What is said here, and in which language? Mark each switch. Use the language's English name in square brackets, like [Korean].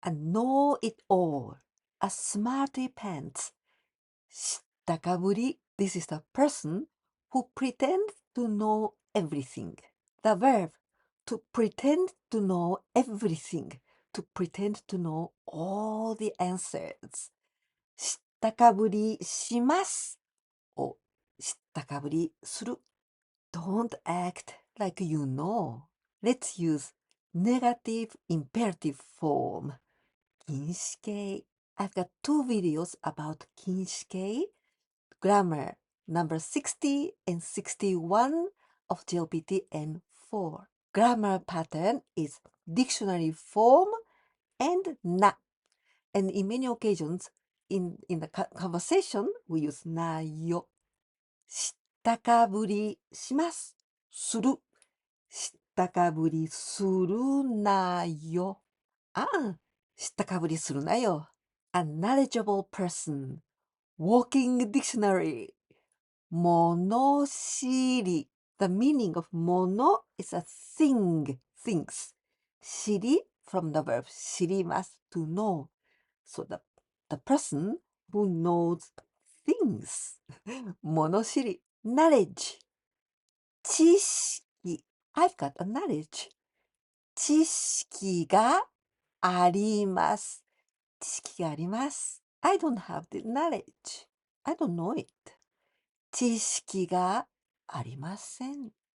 [English] A know it all. A smarty pants. Shittakaburi. This is the person who pretends to know everything. The verb to pretend to know everything. To pretend to know all the answers. [Japanese] 知ったかぶりしますを知ったかぶりする。 [English] Don't act like you know. Let's use negative imperative form. [Japanese] 禁止形. [English] I've got 2 videos about 禁止形. Grammar number 60 and 61 of JLPT N4. Grammar pattern is dictionary form and na. And in many occasions, in the conversation, we use na yo. [Japanese] 知ったかぶりします。する。知ったかぶりするなよ。ああ、知ったかぶりするなよ。 [English] A knowledgeable person. Walking dictionary. 物知り。 The meaning of 物 is a thing, things. 知り from the verb 知ります to know. So the person who knows things. 物知り knowledge. 知識 I've got a knowledge. [Japanese] 知識があります。知識があります。 [English] I don't have the knowledge. I don't know it. [Japanese] 知識がありません。